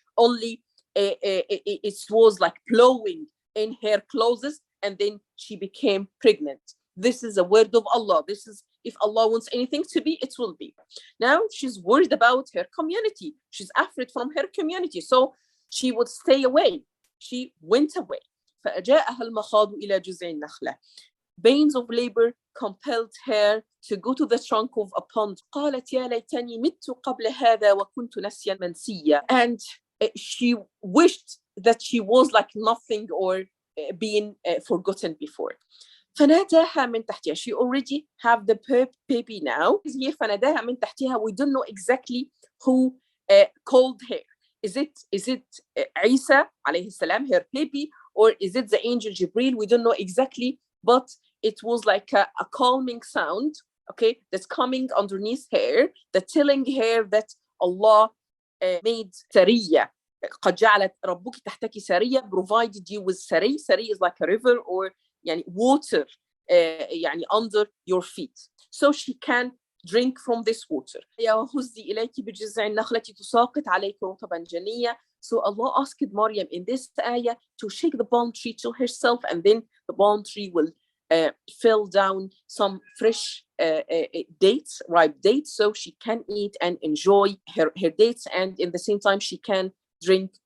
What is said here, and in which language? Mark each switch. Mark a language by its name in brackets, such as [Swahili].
[English] Only it was like blowing in her clothes, and then she became pregnant. This is a word of Allah. This is, if Allah wants anything to be, it will be. Now she's worried about her community. She's afraid from her community, so she would stay away. She went away. [Arabic] فأجاءها المخاض إلى جذع النخلة. [English] Pains of labor compelled her to go to the trunk of a pond. [Arabic] قالت يا ليتني مت قبل هذا وكنت نسيا منسيا. [English] And she wished that she was like nothing or being forgotten before. [Arabic] فناداها من تحتها. [English] She already have the baby now. [Arabic] Here فناداها من تحتها. [English] We don't know exactly who called her. Is it Isa alayhi salam, her baby, or is it the angel Jibril? We don't know exactly, but it was like a calming sound, okay, that's coming underneath her, that's telling her that Allah made Sariya. [Arabic] قد جعلت ربك تحتك سرية, [English] provided you with Sari. Sari is like a river or water under your feet. So she can drink from this water. [Arabic] وهزي إليك بجذع النخلة تساقط عليك رطبا جنيا. [English] So Allah asked Mariam in this ayah to shake the palm tree to herself, and then the palm tree will fill down some fresh dates, ripe dates, so she can eat and enjoy her dates, and in the same time she can drink.